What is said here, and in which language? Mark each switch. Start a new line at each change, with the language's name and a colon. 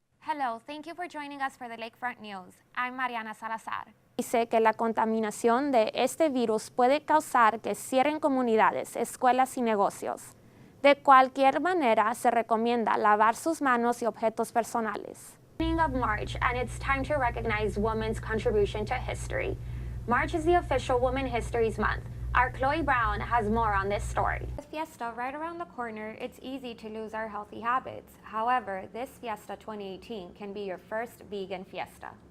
English: Hello, thank you for joining us for the Lakefront News. I'm Mariana Salazar.
Spanish: Dice que la contaminación de este virus puede causar que cierren comunidades, escuelas y negocios. De cualquier manera, se recomienda lavar sus manos y objetos personales.
English: Beginning of March, and it's time to recognize women's contribution to history. March is the official Women Histories Month. Our Chloe Brown has more on this story. With Fiesta right around the corner, it's easy to lose our healthy habits. However, this Fiesta 2018 can be your first vegan fiesta.